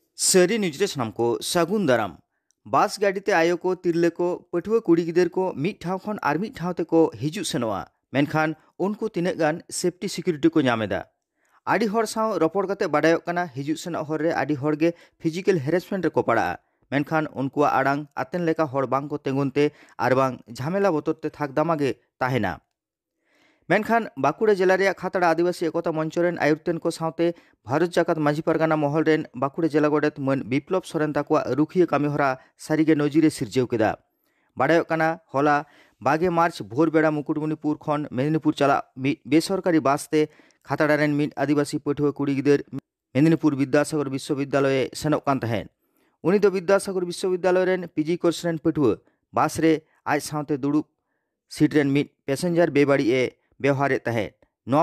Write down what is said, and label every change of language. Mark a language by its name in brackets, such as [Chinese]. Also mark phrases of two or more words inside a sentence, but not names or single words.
[Santali] सरी न्यूज़ सामनाम को सागुन दाराम बस गाड़ीते आयो को तिरले को पठुआ कुड़ी गिदर को मिट ठाव खन आर मिट ठावते को हिजु सेनोआ मेनखान उनको तिने गान [English] सेफ्टी सिक्योरिटी [Santali] को नामेदा आडी हर साव रपड़ कते बाडायो कना हिजु सेन हर रे आडी हर गे [English] फिजिकल हेरेसमेंट [Santali] रे को पड़ा मेनखान उनको आड़ांग आतेन लेका हर बांग को तेंगुनते आर बांग झमेला बोतरते थाक दामागे ताहेना मेनखान बाकुड़ा जिला रे खातड़ा आदिवासी एकता मंचरेन आयुर्तेन को सावते भारत जाकात माझी परगाना महल रेन बाकुड़ा जिला गोडेत मन विप्लव सोरेन ताकुआ रुखिया कामिहरा सारिगे नजिरे सिरजेव केदा बाडायो कना होला 22 मार्च भोर बेड़ा मुकुटमणिपुर खन मेदिनीपुर चला बेसरकारी बासते खातड़ा रेन मिट आदिवासी पठुआ कुड़ी गिदर मेदिनीपुर विद्यासागर विश्वविद्यालय सेनोक कान तहेन उनी दो विद्यासागर विश्वविद्यालय रेन [English] पीजी कोर्स [Santali] रेन पठुआ बास रे आज सावते दुड़ुब सीट रेन मिट पैसेंजर बेबाड़ी ए व्यवहार तहे नवा